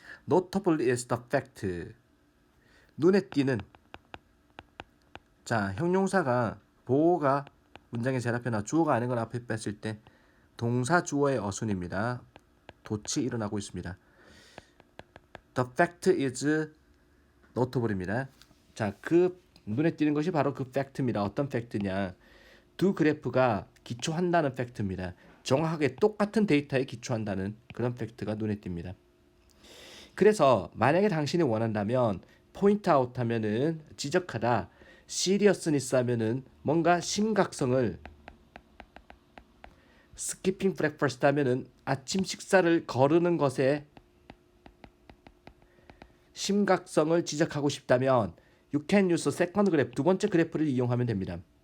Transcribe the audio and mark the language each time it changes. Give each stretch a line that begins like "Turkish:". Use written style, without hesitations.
English: Notable is the fact
Korean: 눈에 띄는 자 형용사가 보호가 문장에 제일 앞에 나 주어가 아닌 걸 앞에 뺐을 때 동사 주어의 어순입니다. 도치 일어나고 있습니다.
English: The fact is notable
Korean: 입니다. 자, 그 눈에 띄는 것이 바로 그 팩트입니다. 어떤 팩트냐? 두 그래프가 기초한다는 팩트입니다. 정확하게 똑같은 데이터에 기초한다는 그런 팩트가 눈에 띕니다. 그래서 만약에 당신이 원한다면 포인트 아웃 하면은 지적하다, 시리어스니스 하면은 뭔가 심각성을, 스키핑 브렉퍼스트 하면은 아침 식사를 거르는 것에 심각성을 지적하고 싶다면
English: you can use second graph
Korean: 두 번째 그래프를 이용하면 됩니다.